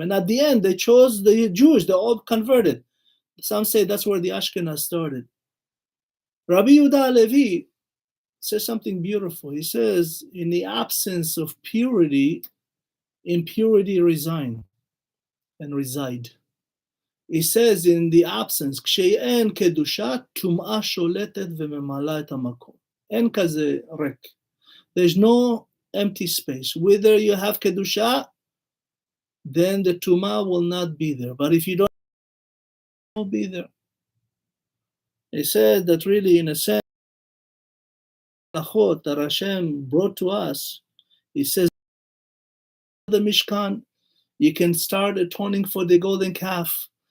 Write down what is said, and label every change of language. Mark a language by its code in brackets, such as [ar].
[en] And at the end, they chose the Jews. They all converted. Some say that's where the Ashkenaz started. Rabbi Yehuda Halevi says something beautiful. He says, in the absence of purity, impurity reside. He says, in the absence, [he] כשאין קדושה, טומאה שולטת וממלאה את המקום. אין כזה ריק. [en] There's no empty space. Whether you have kedusha, then the tumah will not be there. But if you don't, it will be there. He said that really, in a sense, that Hashem brought to us, he says, the Mishkan, you can start atoning for the golden calf.